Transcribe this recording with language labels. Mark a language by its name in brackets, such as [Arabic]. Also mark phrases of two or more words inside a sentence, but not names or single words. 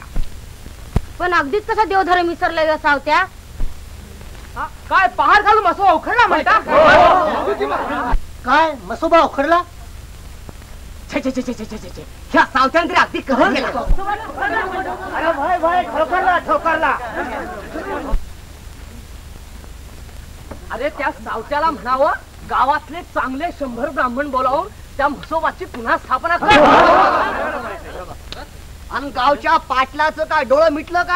[Marathi] पण अगदीच कसा देवधर्म विसरलाय ग सावत्या. काय पहाड घालून मसुबा उखडला म्हणता. काय मसुबा उखडला. छे छे छे छे छे छे छे. ह्या सावत्याने तरी अगदी कहर केला. अरे भाई भाई ठोकरला ठोकरला. अरे त्या सावत्याला म्हणावं गावातले चांगले 100 ब्राह्मण बोलावून त्या म्हसोबाची पुन्हा स्थापना कर. आणि गावच्या पाटलाचं काय डोळं मिटलं काय.